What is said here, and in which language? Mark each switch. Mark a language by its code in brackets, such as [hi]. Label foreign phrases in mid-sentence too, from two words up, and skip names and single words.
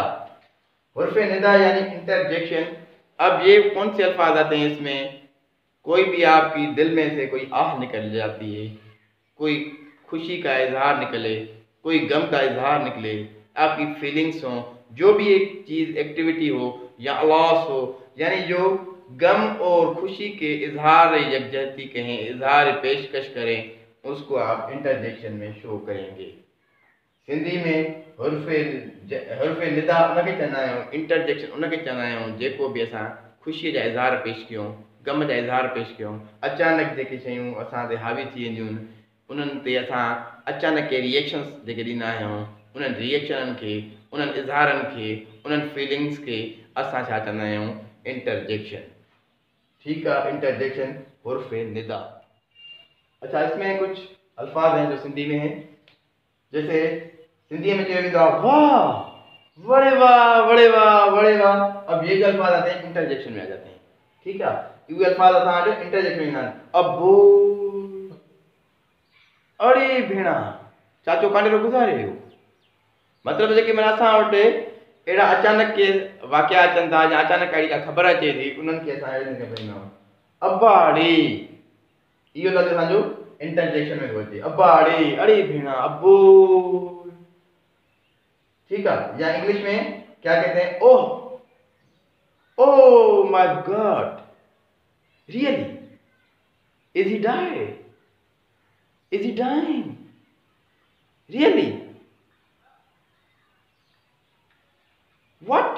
[ur] حرفے ندا یعنی انٹرجیکشن۔ اب یہ کون سے الفاظ آتے ہیں اس میں، کوئی بھی آپکی دل میں سے کوئی آہ نکل جاتی ہے، کوئی خوشی کا اظہار نکلے، کوئی غم کا اظہار نکلے، آپکی فیلنگز ہو، جو بھی ایک چیز ایکٹیویٹی ہو یا لاس ہو، یعنی جو غم اور خوشی کے اظہار یکجہتی کہیں، اظہار پیشکش کریں، اسکو آپ انٹرجیکشن میں شو کریں گے. [sd] सिंधी में हुर्फे निदा उनखे चवंदा आहियूं, इंटरजेक्शन उनखे चवंदा आहियूं जेको बि असां ख़ुशीअ जा इज़हार पेश कयूं, गम जा इज़हार पेश कयूं, अचानक जेके शयूं असां ते हावी थी वेंदियूं आहिनि उन्हनि ते असां अचानक के रिएक्शन्स जेके ॾींदा आहियूं, उन्हनि रिएक्शननि खे, उन्हनि इज़हारनि खे, उन्हनि फीलिंग्स खे असां छा चवंदा आहियूं, इंटरजेक्शन। [ur] ٹھیک ہے، انٹرجیکشن حرفے ندا. اچھا، اسمیں کچھ الفاظ ہیں جو سندھی میں ہیں، جیسے سندھی میں हैं, जैसे सिंधी में [sd] जो वेंदो आहे [ur] वाह, [sd] बड़े वाह, बड़े वाह, बड़े वाह। [ur] اب یہ جو الفاظ آتے ہیں انٹرجیکشن میں آ جاتے ہیں. ٹھیک ہے, [sd] ये अल्फाज असां इंटरजेक्शन में ईंदा आहिनि। अबो, अरे भेणा, चाचो कांडे रो गुज़ारे हो। मतलब जेके माना असां वटि अहिड़ा अचानक के वाक़िया अचनि था या अचानक अहिड़ी का ख़बर अचे थी, उन्हनि खे असां अहिड़े नमूने चवंदा आहियूं अबाड़ी। इहो लफ़्ज़ असांजो इंटरजेक्शन में थो अचे, अबाड़ी, अरे भेणा, अबो। [ur] ٹھیک ہے، یا انگلش میں کیا کہتے ہیں, [en] oh, oh my God, really, is he died, is he dying, really, what.